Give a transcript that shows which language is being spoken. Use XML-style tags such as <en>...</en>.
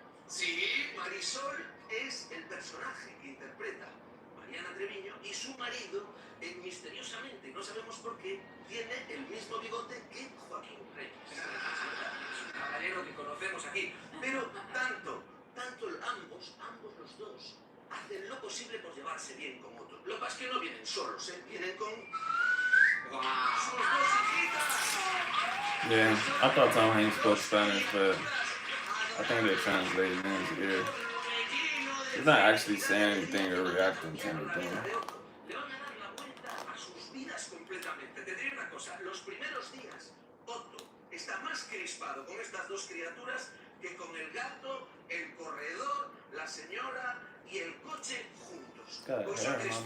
<es>Sí, Marisol es el personaje que interpreta Mariana Treviño y su marido, misteriosamente, no sabemos por qué, tiene el mismo bigote que Joaquín Reyes. Es un caballero que conocemos aquí. Pero tanto ambos los dos, hacen lo posible por llevarse bien con Otto. Lo que pasa es que no vienen solos, vienen con sus dos hijitas.</es> <en>Yeah, I thought Tom Hanks spoke Spanish, but I think they're translating in his ear. He's not actually saying anything or reacting to anything.</en> <es>Le van a dar la vuelta a sus vidas completamente. Te diré una cosa, los primeros días, Otto está más crispado con estas dos criaturas que con el gato, el corredor, la señora y el coche juntos.</es> <en>Got</en> <es>Pues</es> <en>hair</en> <es>son</es>